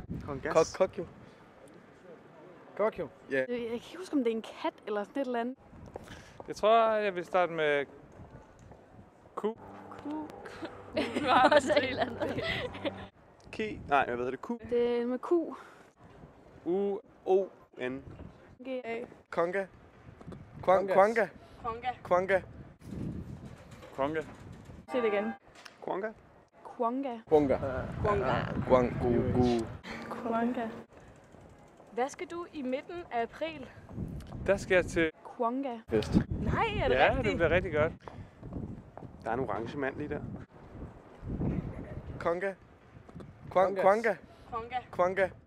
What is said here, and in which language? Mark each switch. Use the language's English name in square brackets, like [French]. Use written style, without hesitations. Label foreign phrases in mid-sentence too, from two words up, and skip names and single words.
[Danish] Kongas. Kokyo. Kokyo? Ja. Jeg kan ikke huske, om det er en kat eller sådan et eller andet. Jeg tror, jeg vil starte med Ku. også et eller andet. Ki. Nej, hvad hedder det? Ku. Det er med Q. U-O-N. G-A. Konga. Kwanga. Kwanga. Kwonga. Kwanga. Konge. Sig det igen. Kwanga. Kwonga. Kwanga. Kwanga. Kwonga. Hvad skal du i midten af april? Der skal jeg til... Kwonga. Fest. Nej, er det Ja, rigtigt? det bliver rigtig godt. Der er en orange mand lige der. Konga. Kwanga. Kwonga. Kwanga.